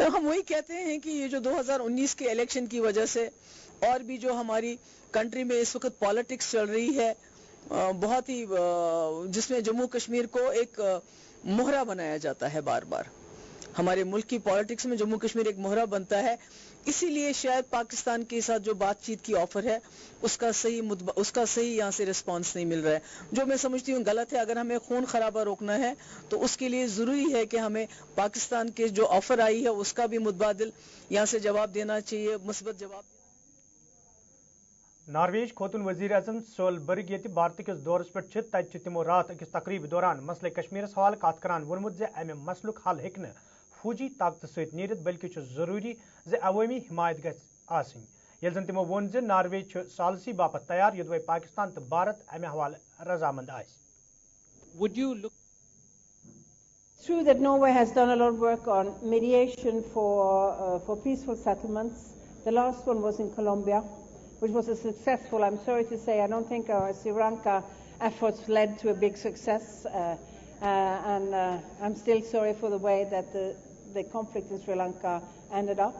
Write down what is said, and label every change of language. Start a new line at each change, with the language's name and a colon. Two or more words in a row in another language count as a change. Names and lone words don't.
Urdu: ہم وہی کہتے ہیں کہ یہ جو 2019 کے الیکشن کی وجہ سے، اور بھی جو ہماری کنٹری میں اس وقت پالیٹکس چل رہی ہے بہت ہی، جس میں جموں کشمیر کو ایک مہرہ بنایا جاتا ہے بار بار، ہمارے ملک کی پالیٹکس میں جموں کشمیر ایک مہرہ بنتا ہے، اسی لیے شاید پاکستان کے ساتھ جو بات چیت کی آفر ہے اس کا صحیح یہاں سے رسپانس نہیں مل رہا ہے، جو میں سمجھتی ہوں غلط ہے۔ اگر ہمیں خون خرابہ روکنا ہے تو اس کے لیے ضروری ہے کہ ہمیں پاکستان کے جو آفر آئی ہے اس کا بھی متبادل یہاں سے جواب دینا چاہیے، مثبت جواب۔
Kashmiri: نارویج کھوتن وزیر اعظم سولبرگ یہ بھارت کس دورس پہ تت تمو رات اکس تقریب دوران مسئلہ کشمیرس حوالہ کت کران وونمت امہ مسلک حل ہیکہ فوجی طاقت ست نیرت بلکہ ضروری عوامی حمایت گژھِ یل زن تمو وون نارویج سالسی باپت تیار یدوے پاکستان تو بھارت امہ حوالہ رضامند آس۔
English: It's true that Norway has done a lot of work on mediation for peaceful settlements. The last one was in Colombia, which was a successful, I'm sorry to say, I don't think our Sri Lanka efforts led to a big success, and I'm still sorry for the way that the conflict in Sri Lanka ended up.